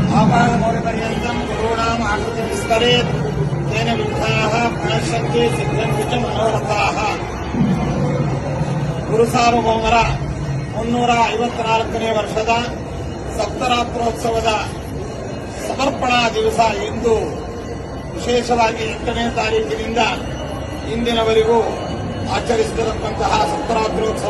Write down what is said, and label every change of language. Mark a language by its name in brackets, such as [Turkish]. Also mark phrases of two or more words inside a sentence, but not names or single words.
[Sanskrit] पादमौलिपर्यन्तं गुरूणाम् आकृतिविस्तरेत् तेन विद्धाः प्रणश्यन्ति सिद्ध्यन्ति च मनोरथाः. [Kannada] ಗುರುಸಾರ್ವಭೌಮರ 354ನೇ ವರ್ಷದ ಸಪ್ತರಾತ್ರೋತ್ಸವದ ಸಮರ್ಪಣಾ ದಿವಸ ಇಂದು ವಿಶೇಷವಾಗಿ 8ನೇ ತಾರೀಕಿನಿಂದ ಇಂದಿನವರೆಗೂ ಆಚರಿಸುತ್ತಿರತಕ್ಕಂತಹ ಸಪ್ತರಾತ್ರೋತ್ಸವ